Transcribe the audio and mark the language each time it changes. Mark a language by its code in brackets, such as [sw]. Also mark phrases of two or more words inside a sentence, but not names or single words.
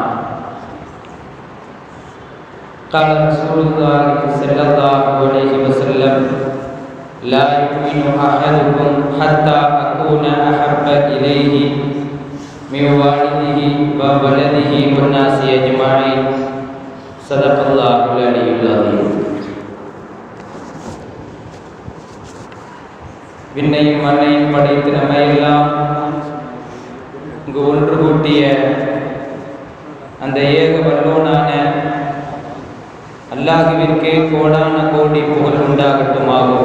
[ar] قال رسول الله صلى الله عليه وسلم: لا يؤمن أحدكم حتى أكون أحب إليه من والده وولده والناس أجمعين. صدق الله العلي العظيم. [ta] விண்ணையும் மண்ணையும் படைத்து நம்மையெல்லாம் இங்கு ஒன்று கூட்டிய அந்த ஏக வல்லோனான அல்லாஹ்விற்கே கோடான கோடி புகழ் உண்டாகட்டுமாக.